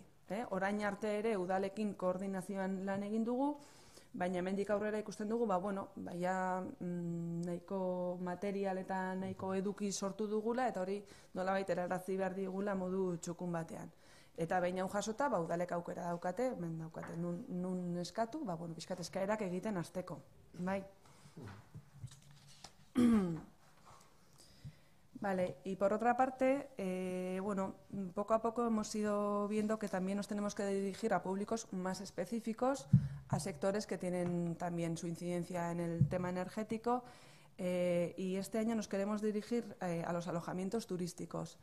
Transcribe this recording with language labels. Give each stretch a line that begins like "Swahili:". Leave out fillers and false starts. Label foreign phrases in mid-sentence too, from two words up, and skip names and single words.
Basque: Orain arte ere udalekin koordinazioan lan egin dugu, baina hemendik aurrera ikusten dugu, nahiko material eta nahiko eduki sortu dugula, eta hori nolabait helarazi behar digula modu txukun batean. Eta behin hau jasota, udalek aukera daukate, nun eskatu, pixkat eskaerak egiten hasteko.
Spanish: Vale, y por otra parte, poco a poco hemos ido viendo que también nos tenemos que dirigir a públicos más específicos, a sectores que tienen también su incidencia en el tema energético, y este año nos queremos dirigir a los alojamientos turísticos.